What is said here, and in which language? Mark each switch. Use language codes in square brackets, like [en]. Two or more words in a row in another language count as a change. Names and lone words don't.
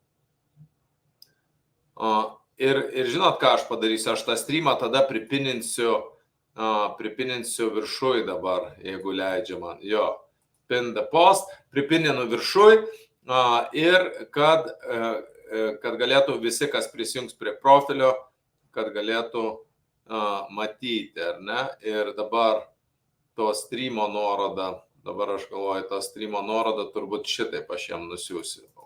[lt] Ir žinot, ką aš padarysiu, aš tą streamą tada pripininsiu viršui dabar, jeigu leidžia man. Jo, [en] pin the post, [lt] pripininu viršui ir kad galėtų visi, kas prisijungs prie profilio, kad galėtų matyti, ar ne? Ir dabar to streamo nuorodą, dabar aš galvoju, to streamo nuorodą turbūt šitaip aš jam nusiųsiu.